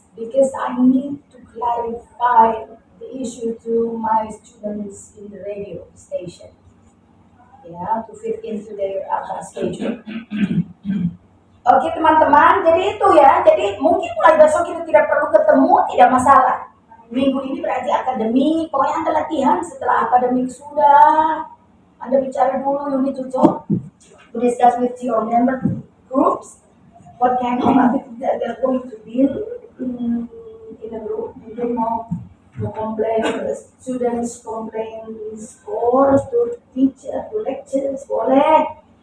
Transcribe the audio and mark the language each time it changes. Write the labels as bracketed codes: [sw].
[en] Because I need to clarify the issue to my students in the radio station. Ya, to fit into their schedule. [id] Oke teman-teman, jadi itu ya. Jadi mungkin mulai besok kita tidak perlu ketemu, tidak masalah. Minggu ini berarti akademik, pokoknya Anda latihan. Setelah akademik sudah, Anda bicara dulu, [en] you need to talk, to discuss with your member groups, what kind of activity that they're going to build in a group. [id] Mungkin mau [en] complain, students complaints, or to teacher, to lectures, [id] boleh.